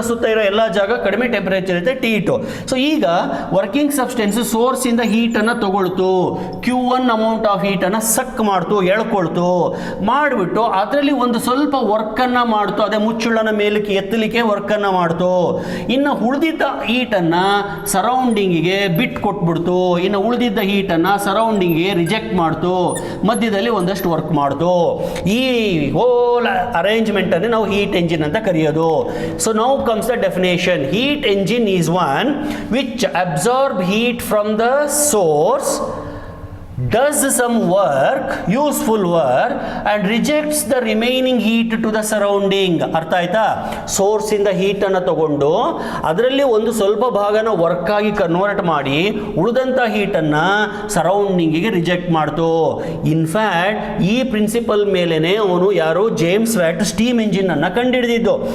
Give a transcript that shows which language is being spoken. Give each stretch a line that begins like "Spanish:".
Kannada: Q1 ಸುತ್ತ ಇರೋ ಎಲ್ಲ ಜಾಗ ಕಡಿಮೆ ಟೆಂಪರೇಚರ್ ಇರುತ್ತೆ T2. ಸೊ ಈಗ ವರ್ಕಿಂಗ್ ಸಬ್ಸ್ಟೆನ್ಸ್ ಸೋರ್ಸ್ ಇಂದ ಹೀಟ್ ಅನ್ನ ತಗೊಳ್ತು, Q1 ಅಮೌಂಟ್ ಆಫ್ ಹೀಟ್ ಅನ್ನ ಸಕ್ ಮಾಡ್ತು, ಎಳ್ಕೊಳ್ತು, ಮಾಡಿಬಿಟ್ಟು ಅದರಲ್ಲಿ ಒಂದು ಸ್ವಲ್ಪ ವರ್ಕ್ ಅನ್ನ ಮಾಡ್ತು, ಅದೇ ಮುಚ್ಚುಳನ ಮೇಲಕ್ಕೆ ಎತ್ತಲಿಕ್ಕೆ ವರ್ಕ್ ಅನ್ನ ಮಾಡ್ತು. ಇನ್ನು ಉಳಿದಿದ್ದ ಹೀಟ್ ಅನ್ನ ಸರೌಂಡಿಂಗಿಗೆ ಬಿಟ್ ಕೊಟ್ಬಿಡ್ತು, ಇನ್ನು ಉಳಿದಿದ್ದ ಹೀಟ್ ಅನ್ನ ಸರೌಂಡಿಂಗ್ಗೆ ರಿಜೆಕ್ಟ್ ಮಾಡ್ತು, ಮಧ್ಯದಲ್ಲಿ ಒಂದಷ್ಟು ವರ್ಕ್ ಮಾಡ್ತು. ಈ ಹೋಲ್ ಅರೇಂಜ್ಮೆಂಟ್ ಅನ್ನು ನಾವು ಹೀಟ್ ಎಂಜಿನ್ ಅಂತ ಕರೆಯೋದು.
English: So now comes the definition. Heat engine is one which absorb heat from the source, does some work, useful work, and rejects the remaining heat to the surrounding.
Kannada: ಅರ್ಥ ಆಯ್ತಾ? Source ಇಂದ heat ಅನ್ನು ತಗೊಂಡು ಅದರಲ್ಲಿ ಒಂದು ಸ್ವಲ್ಪ ಭಾಗನ ವರ್ಕ್ ಆಗಿ convert ಮಾಡಿ ಉಳಿದಂತ ಹೀಟ್ ಅನ್ನ ಸರೌಂಡಿಂಗಿಗೆ ರಿಜೆಕ್ಟ್ ಮಾಡ್ತು. ಇನ್ಫ್ಯಾಕ್ಟ್ ಈ ಪ್ರಿನ್ಸಿಪಲ್ ಮೇಲೆನೆ ಅವನು ಯಾರು ಜೇಮ್ಸ್ ವ್ಯಾಟ್ ಸ್ಟೀಮ್ ಎಂಜಿನ್ ಅನ್ನ ಕಂಡುಹಿಡಿದಿದ್ದು.